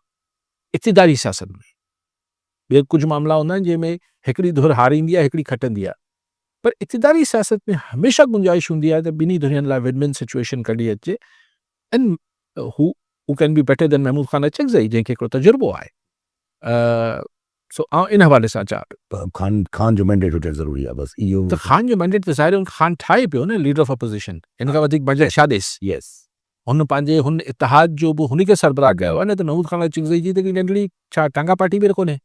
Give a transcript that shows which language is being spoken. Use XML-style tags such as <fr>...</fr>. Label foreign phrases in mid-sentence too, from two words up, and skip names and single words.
<sd>इक़्तिदारी सियासत में ॿिया कुझु मामला हूंदा आहिनि जंहिंमें हिकिड़ी धुर हारींदी आहे, हिकिड़ी खटंदी आहे, पर इक़्तिदारी सियासत में हमेशा गुंजाइश हूंदी आहे त ॿिन्ही धुरियुनि लाइ</sd> <en>विन-विन सिचुएशन</en> <sd>कढी अचे</sd> <en>एंड हू कैन बी बेटर देन</en> <sd>महमूद ख़ान अचकज़ई जंहिंखे हिकिड़ो तजुर्बो आहे। सो आउं इन हवाले सां चवां पियो खान जो मैंडेट हुजणु ज़रूरी आहे बसि इहो त ख़ान जो मैंडेट त ज़ाहिर ख़ान ठाहे पियो न</sd> <en>लीडर ऑफ अपोज़िशन,</en> <sd>हिन खां वधीक मैंडेट छा ॾेसि। यस हुन पंहिंजे हुन इतिहाद जो बि हुन खे सरबराह कयो आहे न त महमूद ख़ान अचकज़ई जी त नंढड़ी छा टांगा पार्टी बि कोन्हे,</sd>